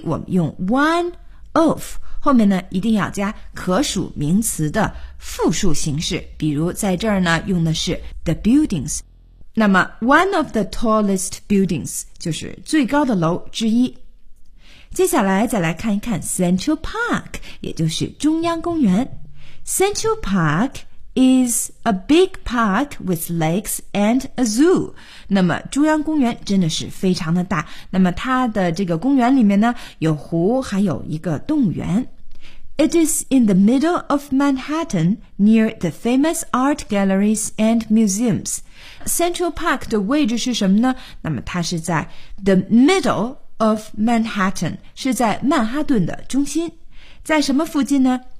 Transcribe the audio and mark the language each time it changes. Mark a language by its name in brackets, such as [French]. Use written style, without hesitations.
[Chinese] 我们用 [English] one of。 [Chinese] 后面呢一定要加可数名词的复数形式，比如在这儿呢用的是 [English] the buildings， [Chinese] 那么 [English] one of the tallest buildings [Chinese] 就是最高的楼之一。接下来再来看一看 Central Park， 也就是中央公园。 [English] Central Park is a big park with lakes and a zoo。 [Chinese] 那么中央公园真的是非常的大，那么它的这个公园里面呢有湖还有一个动物园。 [English] It is in the middle of Manhattan, near the famous art galleries and museums. [Chinese] Central Park 的位置是什么呢？那么它是在 [English] the middle of Manhattan， [Chinese] 是在曼哈顿的中心。在什么附近呢？